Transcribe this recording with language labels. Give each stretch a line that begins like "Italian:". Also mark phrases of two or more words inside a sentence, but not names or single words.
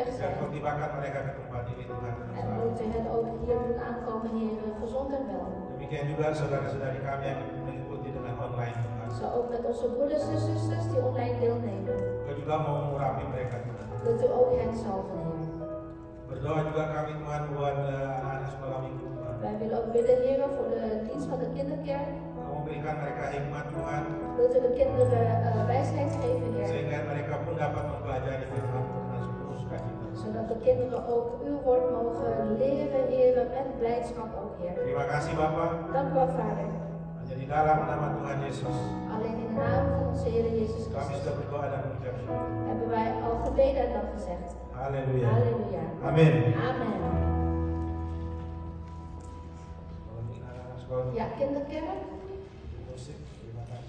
Dutch: Dan zijn.
Indonesian: kau tibakan mereka ke tempat ini Tuhan.
Dutch: En moet u hen ook hier doen aankomen, Heer, gezond en wel.
Indonesian: Demikian juga saudara-saudari kami yang mengikuti dengan online Tuhan.
Dutch: Zo ook met onze broeders en zusters die online deelnemen.
Indonesian: Kau juga mau mengurapi mereka Tuhan.
Dutch: Wilt u ook hen zalven, Heer.
Indonesian: Berdoa juga kami Tuhan buat anak-anak sekolah minggu Tuhan.
Dutch: Wij willen ook bidden, Heer, voor de dienst van de kinderkerk.
Indonesian: Kau berikan mereka hikmat Tuhan,
Dutch: Wilt u de kinderen wijsheid geven, Heer.
Indonesian: sehingga mereka pun dapat mempelajari firman dengan sepenuh sukacita.
Dutch: Zodat de kinderen ook uw woord mogen leren, Heer, met blijdschap ook, Heer.
Indonesian: Terima kasih Bapak.
Dutch: Dank u wel, Vader.
Indonesian: Hanya di dalam nama Tuhan Yesus
Dutch: Alleen in de naam van onze Heer Jezus
Indonesian: kami
Dutch: Christus
Indonesian: sudah berdoa dan mengucap syukur.
Dutch: hebben wij al gebeden en dan gezegd.
Indonesian: Haleluya.
Dutch: Halleluja.
Indonesian: Amin.
Dutch: Amen.
Indonesian: Kalau ini anak-anak sekolah
Dutch: Ja, kinderkerk,
Indonesian: musik, terima kasih.